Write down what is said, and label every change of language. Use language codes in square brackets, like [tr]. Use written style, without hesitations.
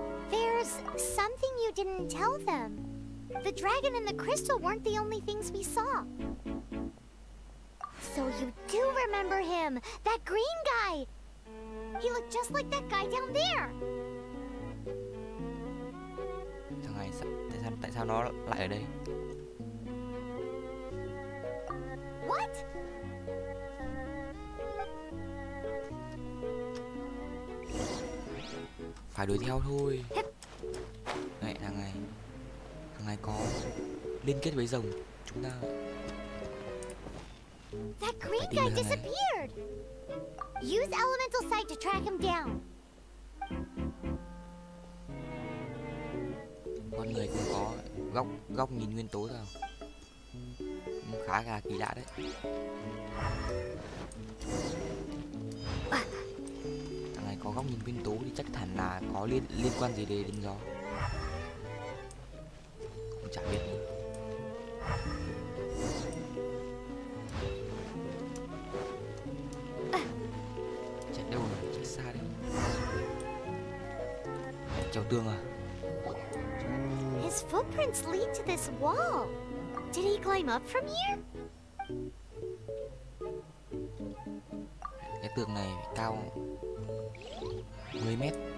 [en] There's something you didn't tell them. The dragon and the crystal weren't the only things we saw. So you do remember him, that green guy. He looked just like that guy down there. [vi] Thằng này tại sao nó lại ở đây? [en] What? [vi] Phải đuổi theo thôi. Này, thằng này có liên kết với rồng. Chúng ta [en] That green guy disappeared. Use elemental sight to track him down. [vi] con người cũng có góc nhìn nguyên tố sao? Khá là kỳ lạ đấy. Thằng này có góc nhìn nguyên tố thì chắc hẳn là có liên quan gì đến gió. Cũng chả biết nữa. Chạy đâu rồi? Chạy xa đấy. Trèo tường à? [en] His footprints lead to this wall. Did he climb up from here? [vi] Cái tường này phải cao 10 mét.